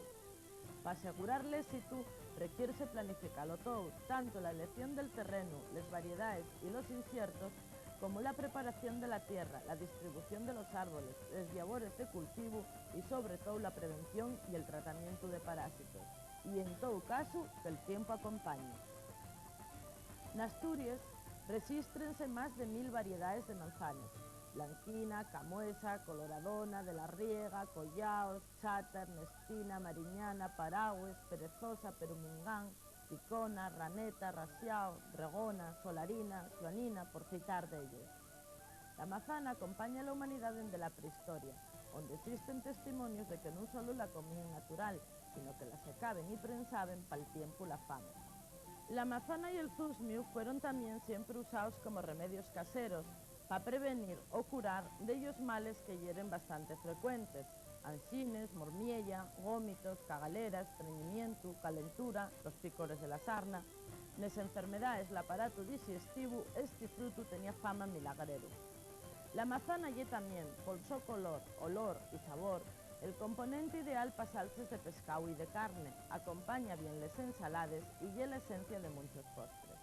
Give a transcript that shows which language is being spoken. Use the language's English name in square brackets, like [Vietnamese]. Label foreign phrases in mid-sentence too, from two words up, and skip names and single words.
[Spanish] Para asegurar el éxito, requiere planificarlo todo, tanto la elección del terreno, las variedades y los inciertos, como la preparación de la tierra, la distribución de los árboles, las labores de cultivo y sobre todo la prevención y el tratamiento de parásitos. Y en todo caso, que el tiempo acompañe. En Asturias regístrense más de 1000 variedades de manzanas: blanquina, camuesa, coloradona, de la riega, collaos, chátar, nestina, mariñana, paragües, perezosa, perumingán, picona, raneta, rasiao, regona, solarina, suanina, por citar de ellos. La manzana acompaña a la humanidad desde la prehistoria, donde existen testimonios de que no solo la comían natural, sino que la secaban y prensaban para el tiempo y la fama. La manzana y el zusmiu fueron también siempre usados como remedios caseros para prevenir o curar de ellos males que hieren bastante frecuentes: ansines, mormiella, gómitos, cagaleras, estreñimiento, calentura, los picores de la sarna. En las enfermedades del aparato digestivo, este fruto tenía fama milagrero. La manzana y también, por su color, olor y sabor, el componente ideal para salsas de pescado y de carne, acompaña bien las ensaladas y es la esencia de muchos postres.